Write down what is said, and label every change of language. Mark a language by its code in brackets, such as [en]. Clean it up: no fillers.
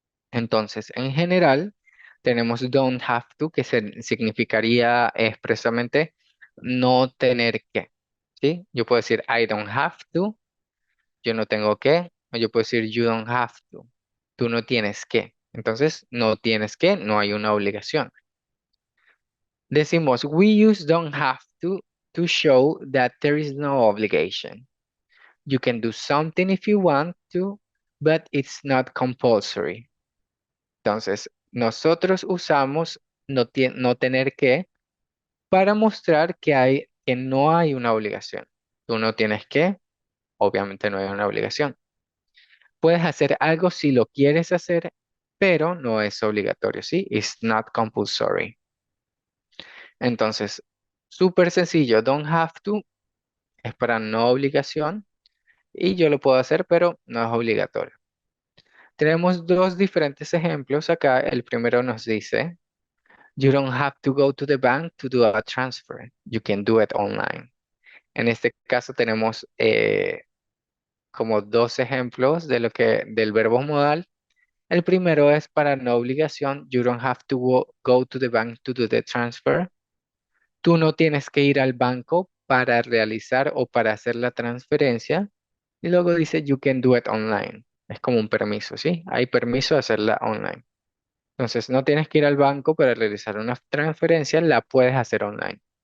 [es] Entonces, en general, tenemos [en] don't have to, [es] que significaría expresamente no tener que, ¿sí? Yo puedo decir [en] I don't have to, [es] yo no tengo que, o yo puedo decir [en] you don't have to, [es] tú no tienes que. Entonces, no tienes que, no hay una obligación. Decimos [en] we use don't have to show that there is no obligation. You can do something if you want to, but it's not compulsory. [es] Entonces, nosotros usamos no tener que para mostrar que no hay una obligación. Tú no tienes que, obviamente no hay una obligación. Puedes hacer algo si lo quieres hacer, pero no es obligatorio, ¿sí? [en] It's not compulsory. [es] Entonces, súper sencillo. [en] Don't have to [es] es para no obligación y yo lo puedo hacer, pero no es obligatorio. Tenemos dos diferentes ejemplos acá. El primero nos dice, [en] you don't have to go to the bank to do a transfer. You can do it online. [es] En este caso tenemos como dos ejemplos de del verbo modal. El primero es para no obligación. [en] You don't have to go to the bank to do the transfer. [es] Tú no tienes que ir al banco para realizar o para hacer la transferencia. Y luego dice [en] you can do it online. [es] Es como un permiso, ¿sí? Hay permiso de hacerla online. Entonces, no tienes que ir al banco para realizar una transferencia, la puedes hacer online.